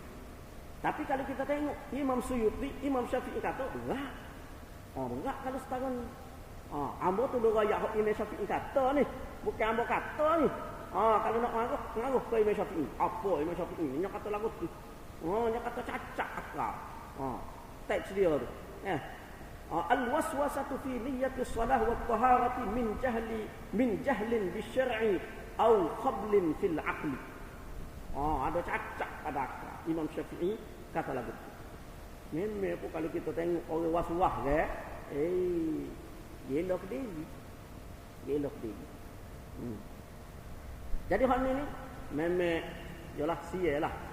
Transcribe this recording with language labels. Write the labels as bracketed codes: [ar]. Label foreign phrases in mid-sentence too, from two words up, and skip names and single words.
[ms] Tapi kalau kita tengok Imam Suyuti, Imam Syafi'i kata, enggak. Enggak kalau setahun. Ambo tu dua ayat Imam Syafi'i kata ni. Bukan ambo kata ni. Kalau nak ngaruh ke Imam Syafi'i. Apa Imam Syafi'i? Dia kata lagu tu. Dia kata cacat akal. Teks dia tu. [ar] الوسوسة في نية الصلاة والطهارة من جهل بالشرع أو خبل في العقل. [ms] Ada cacat pada akal. Imam Syafi'i kata lagu tu. Memang pun kalau kita tengok orang waswas ke, gelok dia. Jadi hal ni memang ialah sia.